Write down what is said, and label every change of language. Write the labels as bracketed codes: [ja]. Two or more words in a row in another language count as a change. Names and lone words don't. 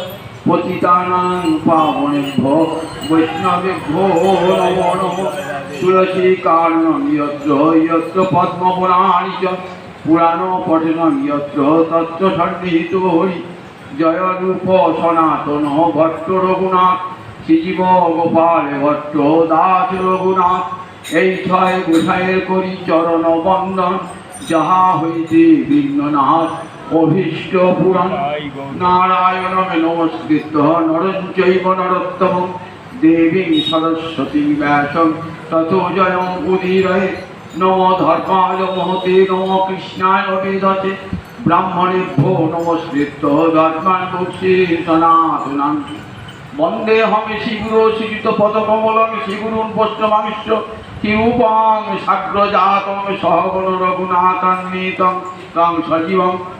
[sa] पतितानां पावनेभ्यो वैष्णवेभ्यो नमो नमः तुलसी कारणं यत्र यत्र पद्मपुराणि च पुराणपठनं यत्र तत्र सन्निहितो हरि जय [bn] रूप सनातन भट्ट रघुनाथ श्रीजीव गोपाल भट्ट दास रघुनाथ এই ছয় গোসাইয়ের করি চরণ বন্দন যাহা হইতে বিঘ্ননাশ অভীষ্ট পুরাণ নারায়ণ নমস্কৃত নরং [sa] চৈব নরোত্তমং দেবীং সরস্বতী ব্যাসং ততো জয়ং উদীরয়ে নমো ধর্মায় মহতে নমো কৃষ্ণায় বেদতে ब्राह्मणेभ्यो नमस्कृत्य धर्मान् मुक्षे सनातनान् वन्देऽहं श्रीगुरो श्रीयुतपदकमलं श्रीगुरून् वैष्णवांश्च तिरुपां साग्रजातं सहगण रघुनाथान्वितं तं सजीवं